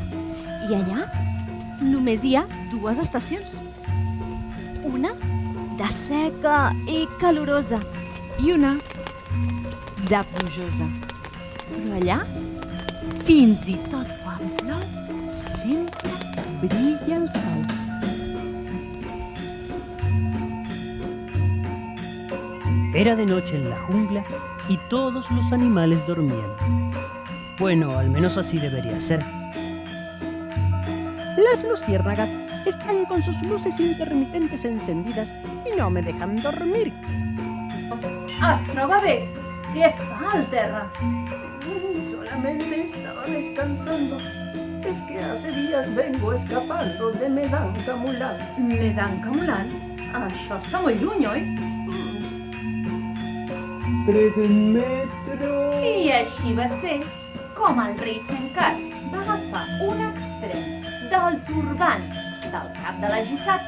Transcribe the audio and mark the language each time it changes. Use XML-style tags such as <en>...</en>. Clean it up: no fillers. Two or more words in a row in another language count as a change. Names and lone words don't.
<ca>I allà només hi ha dues estacions. Una de seca i calorosa i una de plujosa. Però allà, fins i tot quan plou, sempre brilla el sol.</ca> <es>Era de noche en la jungla y todos los animales dormían. Bueno, al menos así debería ser. Las luciérnagas están con sus luces intermitentes encendidas y no me dejan dormir.</es> <ca>Es troba bé? Què fa al terra?</ca> <es>Solamente estaba descansando. Es que hace días vengo escapando de Medanka Mulan.</es> <ca>Medanka Mulan? Això està molt lluny, oi?</ca> <es>3 metros.</es> <ca>I així va ser com el rei Shankar va agafar un extrem del turbant del cap de la Jisaka.</ca>